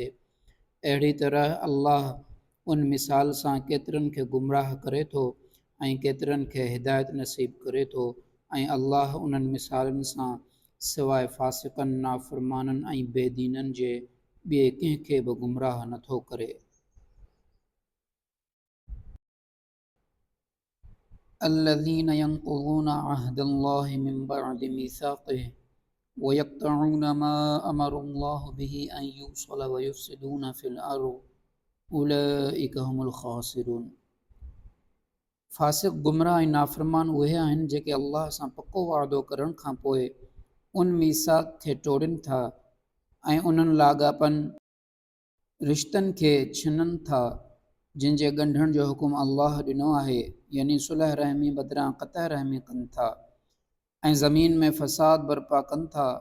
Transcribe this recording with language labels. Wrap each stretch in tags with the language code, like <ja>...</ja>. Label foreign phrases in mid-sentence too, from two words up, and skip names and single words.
<sd>अहिड़ी तरह अल्लाह उन मिसाल सां केतिरनि खे गुमराह करे थो ऐं केतिरनि खे हिदायत नसीब करे थो, ऐं अल्लाह उन्हनि मिसालनि सां सवाइ फ़ासिक़नि, नाफ़रमाननि ऐं बेदीननि जे ॿिए कंहिंखे बि गुमराह नथो करे।</sd> <ar>الذين ينقضون عهد الله من بعد ميثاقه ويقطعون ما أمر الله به أن يوصل ويفسدون في الأرض أولئك هم الخاسرون।</ar> <sd>फ़ासिक़, गुमराह ऐं नाफ़रमान उहे आहिनि जेके अल्लाह सां पको वाइदो करण खां पोइ उन मीसाक़ खे टोड़नि था ऐं उन्हनि लाॻापनि रिश्तनि खे छिननि था जिन जे ॻंढण जो हुकुम अल्लाह ॾिनो आहे, यानी सुलह रहमी बदिरां क़तअ रहमी कनि था ऐं ज़मीन में फ़साद बर्पा कनि था।</sd>